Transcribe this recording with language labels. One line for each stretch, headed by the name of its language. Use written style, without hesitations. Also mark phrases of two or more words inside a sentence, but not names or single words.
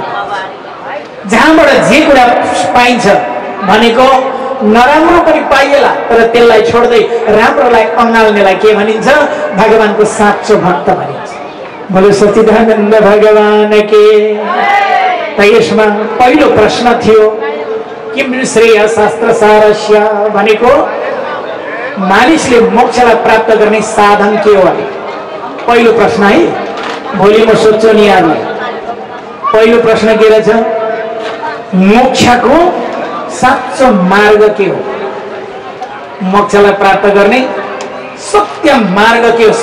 Nepali: जहाँबाट जे कुरा पाइन्छ भनेको नराम्रो पनि पाइएला, तर त्यसलाई छोड्दै राम्रोलाई अँगाल्नेलाई के भनिन्छ? भगवानको साँचो भक्त भनिन्छ।
Hindi: बोलो सच्चिदानन्द भगवान के।
Nepali: त यसमा पहिलो प्रश्न थियो
Sanskrit: किम श्रेय शास्त्र सारस्य
Nepali: भनेको मानिसले मोक्षलाई प्राप्त गर्ने साधन के हो भने पहिलो प्रश्न है। भोलि म सोध्छु नि यहाँलाई, पहिलो प्रश्न के रहेछ? मोक्षको साँचो मार्ग के हो? मोक्षलाई प्राप्त गर्ने सत्य मार्ग के हो?